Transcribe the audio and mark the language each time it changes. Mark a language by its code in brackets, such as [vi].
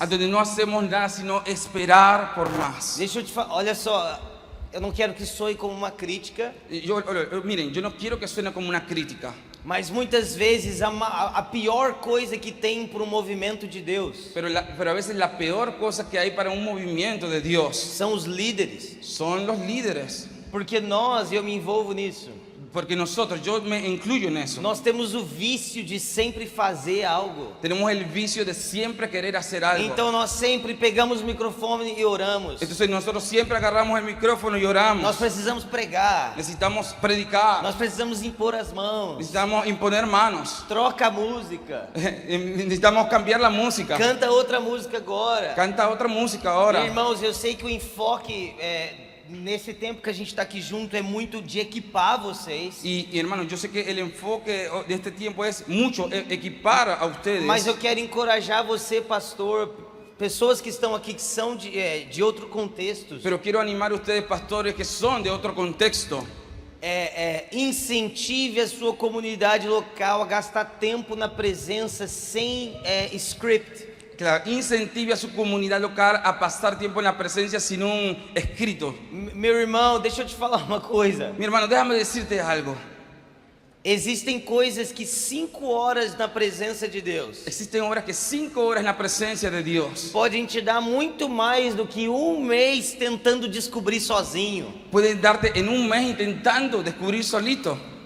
[es] a donde no hacemos nada sino esperar por más. [pt] Deixa eu te falar, olha só, eu não quero que soe como uma crítica, [es] Miren, yo no quiero que suene como una crítica, [pt] mas muitas vezes a pior coisa que tem para o movimento de Deus [es] pero a veces la peor cosa que hay para un movimiento de Dios [pt] são os líderes, [es] son los líderes. [pt] porque nós, eu me envolvo nisso, [es] Porque nosotros, yo me incluyo en eso, [pt] nós temos o vício de sempre fazer algo. [es] tenemos el vicio de siempre querer hacer algo. [pt] Então nós sempre pegamos o microfone e oramos. [es] Entonces nosotros siempre agarramos el micrófono y oramos. [pt] Nós precisamos pregar. [es] Necesitamos predicar, [pt] Nós precisamos impor as mãos. [es] necesitamos imponer manos, [pt] Troca a música. [es] necesitamos cambiar la música. [pt] Canta outra música agora. [es] Canta otra música ahora. [pt] Irmãos, eu sei que o enfoque nesse tempo que a gente está aqui junto é muito de equipar vocês. [es] Y hermano, yo sé que el enfoque de este tiempo es mucho equipar a ustedes. [pt] Mas eu quero encorajar você, pastor, pessoas que estão aqui que são de outro contexto. [es] Pero quiero animar a ustedes, pastores, que son de otro contexto. [pt] Incentive a sua comunidade local a gastar tempo na presença sem script. [es] Claro, incentive a su comunidad local a pasar tiempo en la presencia sin un escrito. [pt] Meu irmão, deixa eu te falar uma coisa. [es] Mi hermano, déjame decirte algo. [pt] Existem coisas que 5 horas na presença de Deus [es] Existen obras que 5 horas en la presencia de Dios [pt] podem te dar muito mais do que um mês tentando descobrir sozinho. [es] pueden darte en un mes intentando descubrir solito.